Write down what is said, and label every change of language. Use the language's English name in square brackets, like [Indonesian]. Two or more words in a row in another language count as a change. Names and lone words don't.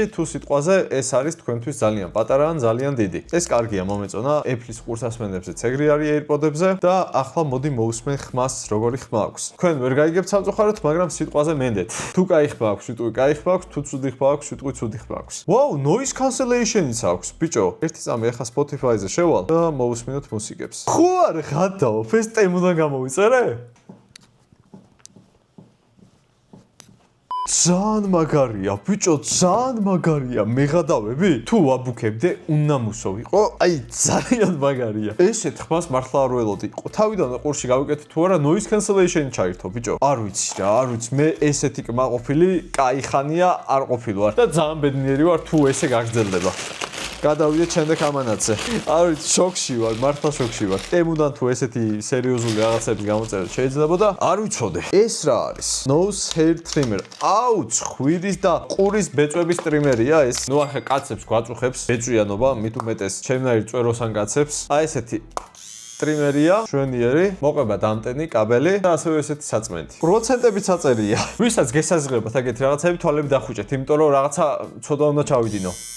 [Georgian] თუ სიტყვაზე ეს არის თქვენთვის ძალიან პატარა ან ძალიან დიდი. ეს კარგია, მომეწონა. Apple-ის ყურსასმენებზეც ეგრე არის AirPod-ებზე და ახლა მოდი მოვუსმენ ხმას, როგორი ხმა აქვს. თქვენ ვერ გაიგებთ სამწუხაროდ, მაგრამ სიტყვაზე მენდეთ. თუ კაი ხმა აქვს, სიტყვი კაი ხმა აქვს, თუ ცუდი ხმა აქვს, სიტყვი ცუდი ხმა აქვს. Wow, [English] noise cancellation-იც [Georgian] აქვს, ბიჭო. ერთი წამი ახლა Spotify-ზე შევალ და მოვუსმინოთ მუსიკებს. ხო არ გადაო, ეს Temu-დან გამოვიწერე? ძალიან მაგარია, ბიჭო, ძალიან მაგარია. მე გადავები? თუ ვაბუქებდე, უნამუსო ვიყო. აი, ძალიან მაგარია. ესეთ ხმას მართლა არ ველოდი. თავიდან ყურში გავიკეთე თუ არა [English] noise cancellation-ი [Georgian] ჩაირთო, ბიჭო. არ ვიცი რა, არ ვიცი. მე ესეთი კმაყოფილი, კაი ხანია არ ყოფილვარ და ძალიან ბედნიერი ვარ თუ ესე გაგრძელდება. გადავიდეთ შემდეგ ამანათზე. არ ვიცი, შოქში ვარ, მართლა შოქში ვარ. Temu-დან თუ ესეთი სერიოზული რაღაცები გამოწერა შეიძლებოდა, არ ვიცოდე. ეს რა არის? [English] Nose hair trimmer. [Georgian] აუ, ცხვირის და ყურის ბეწვების ტრიმერია ეს. ნუ ახლა კაცებს გვაწუხებს ბეწვიანობა, მით უმეტეს ჩემნაირ წვეროსან კაცებს. აი ესეთი ტრიმერია, შვენიერი, მოყვება დამტენი, კაბელი და ასევე ესეთი საწმენდი. პროცენტებიც აწერია. ვისაც გესაზღვრებათ ეგეთი რაღაცები, თვალები დახუჭეთ, იმიტომ რომ რაღაცა ცოტა უნდა ჩავიდინო.